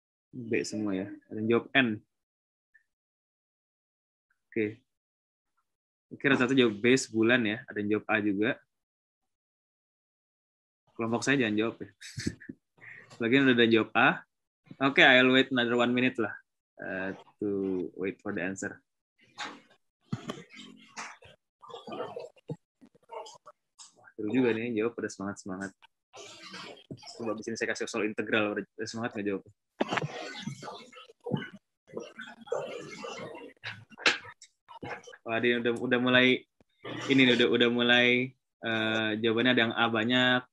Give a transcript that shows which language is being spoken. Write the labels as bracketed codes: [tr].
[id] B semua ya. Ada yang jawab N. Oke. Kira satu jawab B sebulan ya. Ada yang jawab A juga. Kelompok saya jangan jawab ya. Sebagian udah jawab A. [en] Oke, I'll wait another 1 minute lah to wait for the answer. [id] Wah, seru juga nih jawab pada semangat. Coba di sini saya kasih soal integral, udah semangat nggak jawab? Wah, dia udah mulai ini nih, udah mulai jawabannya ada yang A banyak.